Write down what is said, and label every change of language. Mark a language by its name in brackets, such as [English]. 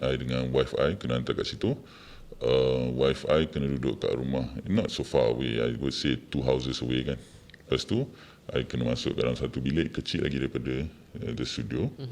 [Malay] I dengan wife I kena hantar kat situ. [English] Wife I [Malay] kena duduk kat rumah, [English] not so far away, I would say 2 houses away [Malay] kan. Lepas tu I kena masuk dalam satu bilik kecil lagi daripada [English] the studio.